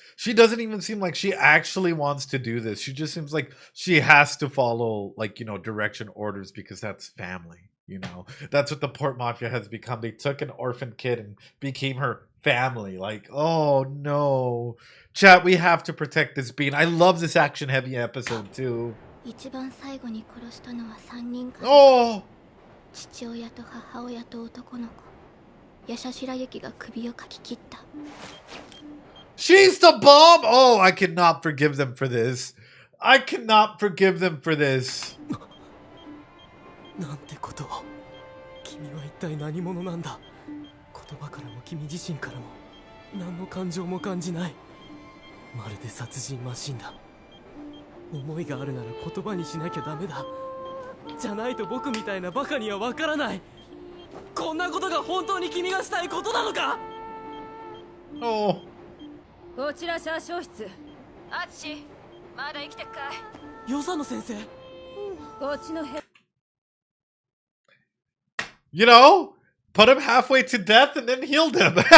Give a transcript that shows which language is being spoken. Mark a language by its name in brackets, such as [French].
[English] She doesn't even seem like she actually wants to do this. She just seems like she has to follow, like, you know, direction orders because that's family, you know? That's what the Port Mafia has become. They took an orphan kid and became her family. Like, oh no. Chat, we have to protect this bean. I love this action-heavy episode too. [Japanese] 一番最後に殺したのは3人か。 [English] Oh! [Japanese] 父親と母親と男の子。ヤシャシラユキが首をかき切った。 [English] She's the bomb! Oh, I cannot forgive them for this. I cannot forgive them for this. [Japanese] なんてことを。君は一体何者なんだ。言葉からも君自身からも何の感情も感じない。まるで殺人マシンだ。思いがあるなら言葉にしなきゃダメだ。じゃないと僕みたいなバカにはわからない。こんなことが本当に君がしたいことなのか。 [English] Oh. [Japanese] こちら車掌室。アツシ、まだ生きてっかい。与謝野先生。こっちの部屋。 [English] You know, put him halfway to death and then healed him.